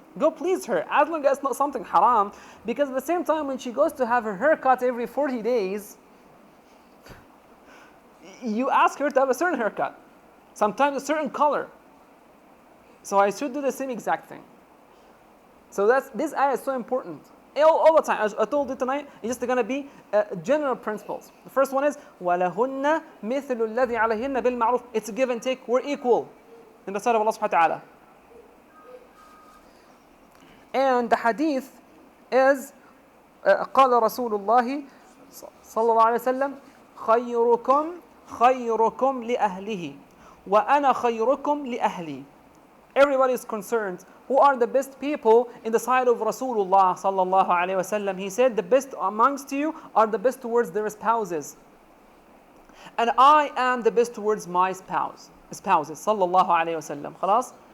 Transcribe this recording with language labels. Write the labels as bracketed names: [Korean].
[English] Go please her, as long as it's not something haram. Because at the same time, when she goes to have her haircut every 40 days, you ask her to have a certain haircut. Sometimes a certain color. So I should do the same exact thing. So this ayah is so important. All the time, as I told you tonight, it's just going to be general principles. [Arabic] The first one is وَلَهُنَّ مِثْلُ الَّذِي عَلَيْهِنَّ بِالْمَعْرُوفِ. [English] It's a give and take. We're equal in the sight of Allah subhanahu wa ta'ala. [Arabic] And the hadith is قال رسول الله صلى الله عليه وسلم خيركم لأهله وأنا خيركم لأهلي. [English] Everybody is concerned. Who are the best people in the sight of Rasulullah sallallahu alaihi wasallam? He said, the best amongst you are the best towards their spouses. And I am the best towards my spouses, sallallahu alaihi wasallam. Khalas?